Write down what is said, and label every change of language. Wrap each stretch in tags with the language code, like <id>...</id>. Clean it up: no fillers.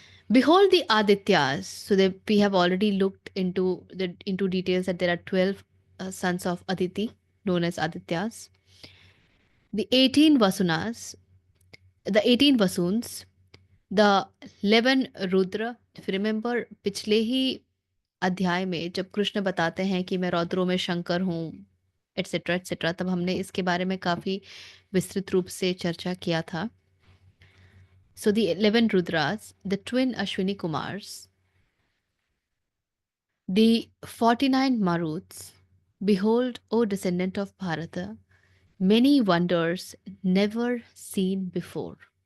<en>Behold the Adityas. So we have already looked into details that there are 12 sons of Aditi, known as Adityas. The 18 Vasunas, the 18 Vasuns, the 11 Rudra. if you remember</en> <hi>पिछले ही अध्याय में जब कृष्ण बताते हैं कि मैं रौद्रों में शंकर हूँ</hi> <en>etcetera etcetera,</en> <hi>तब हमने इसके बारे में काफी विस्तृत रूप से चर्चा किया था.</hi> <en>So the 11 Rudras, the twin Ashwini Kumars, the 49 Maruts, behold, O descendant of Bharata, many wonders never seen before.</en>